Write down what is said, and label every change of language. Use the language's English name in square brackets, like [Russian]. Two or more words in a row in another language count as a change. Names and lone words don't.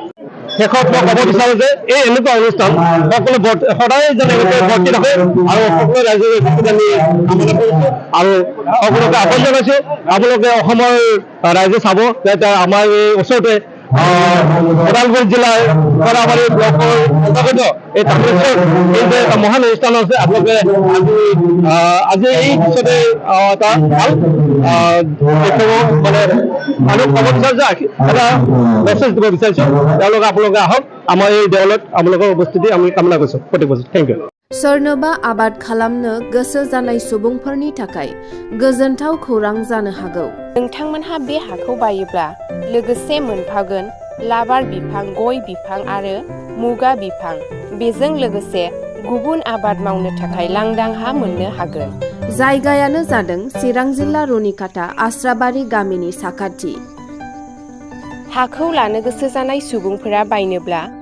[Assamese] শেষত মই ক'ব বিচাৰো যে এই এনেকুৱা অনুষ্ঠান সকলো সদায় যেন বৰ্তি থাকে আৰু সকলো ৰাইজে আমি কামনা কৰিছো আৰু সকলোকে আহ্বান জনাইছো আপোনালোকে অসমৰ ৰাইজে চাব যাতে আমাৰ এই ওচৰতে ওদালগুৰি জিলাৰ খৰাবাৰী ব্লকৰ অন্তৰ্গত এই তামেশ্বৰ এই যে এটা মহান অনুষ্ঠান আছে আপোনালোকে আজি এই পিছতে এটা ভাল মানে মানুহ ক'ব বিচাৰিছো এটা মেছেজ দিব বিচাৰিছো তেওঁলোকে আপোনালোকে আহক আমাৰ এই দেৱালত আপোনালোকৰ উপস্থিতি আমি কামনা কৰিছো প্ৰত্যেক বছৰ [English] thank you [Bodo] सोरनोबा आबाद खालामनो गोसो जानाय सुबुंफोरनि थाखाय गोजोनथाव खौरां जानो हागौ नोंथांमोनहा बे हाखौ बायोब्ला लोगोसे मोनफागोन लाबार बिफां गय बिफां आरो मुगा बिफां बेजों लोगोसे गुबुन आबाद मावनो थाखाय लांदां हा मोननो हागोन जायगायानो जादों चिरां जिल्ला रुनिकाटा आस्राबारि गामिनि साखाथि हाखौ लानो गोसो जानाय सुबुंफोरा बायनोब्ला